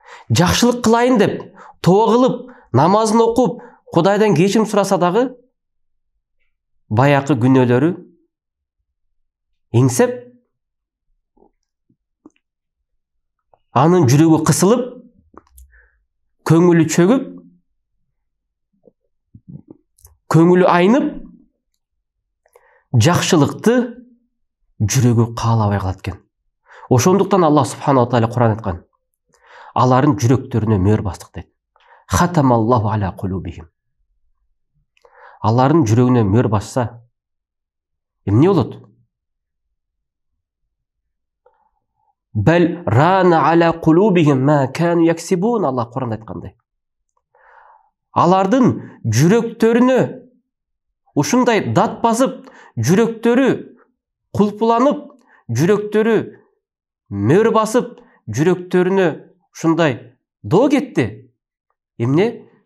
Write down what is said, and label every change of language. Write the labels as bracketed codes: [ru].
[ky] Жакшылык кылайын деп тоо кылып, намазын окуп, Кудайдан кечирим сураса дагы баякы күнөөлөрү эңсеп, анын жүрөгү кысылып, көңүлү чөгүп, көңүлү айнып, жакшылыкты жүрөгү каалабай калат экен. Ошондуктан Аллах субханаху тааля Куран айткан: алардын жүрөктөрүнө мөөр бастык дейт. [ar] Хатамаллаху аля кулубихим. [ky] Алардын жүрөгүнө мөөр басса, эмне болот? [ar] Бел рана аля кулубихим ма кану яксибун. [ky] Аллах Куранда айткандай. Алардын жүрөктөрүнө ушундай дат басып, жүрөктөрү кулпуланып, жүрөктөрү мөөр басып, жүрөктөрүнө ушундай доо кетти. Эмне?